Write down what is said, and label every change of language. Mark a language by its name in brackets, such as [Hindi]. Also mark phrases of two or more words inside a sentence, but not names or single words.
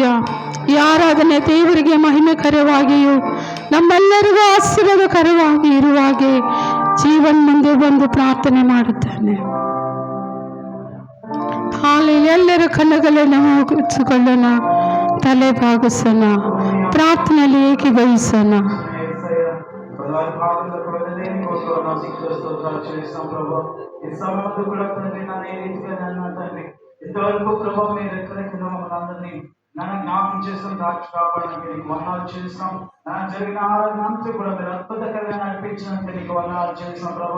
[Kannada] ಈ ಆರಾಧನೆ ದೇವರಿಗೆ ಮಹಿಮೆಕರವಾಗಿಯೂ ನಮ್ಮೆಲ್ಲರಿಗೂ ಆಶೀರ್ವಾದಕರವಾಗಿ ಇರುವ ಹಾಗೆ ಜೀವನ್ ಮುಂದೆ ಬಂದು ಪ್ರಾರ್ಥನೆ ಮಾಡುತ್ತೇನೆ. ಹಾಲೆ ಎಲ್ಲರ ಕಣ್ಣುಗಳನ್ನು ಮುಚ್ಚಿಕೊಳ್ಳೋಣ, ತಲೆ ಬಾಗಿಸೋಣ, ಪ್ರಾರ್ಥನೆಯಲ್ಲಿ ಏಕೀಭವಿಸೋಣ. [Telugu] ఇంతవరకు ప్రభావ మీరు ఎక్కడెక్కడ మమ్మల్ని నన్ను జ్ఞాపకం చేసుకుని దాచి కాపాడడానికి నీకు వందనాలు చేస్తున్నాం. జరిగిన ఆరాధన అంతా కూడా మీరు అద్భుతకరంగా నడిపించినందుకే నీకు వందనాలు చేస్తున్నాం ప్రభా.